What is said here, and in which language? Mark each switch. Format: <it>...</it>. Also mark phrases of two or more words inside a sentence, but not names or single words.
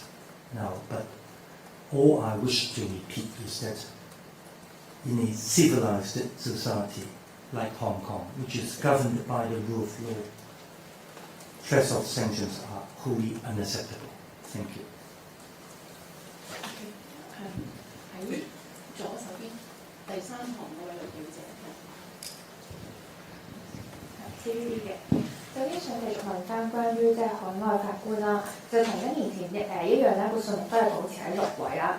<en>Now, but all I wish to repeat is that in a civilized society like Hong Kong, which is governed by the rule of law, threats of sanctions are wholly unacceptable. Thank you.</en> <yue>喺左手邊第三行嗰位女表姐。 TVB 嘅，首先想繼續問翻關於即係海外法官啦，就同1年前一樣咧，個數目都係保持喺6位啦。</yue>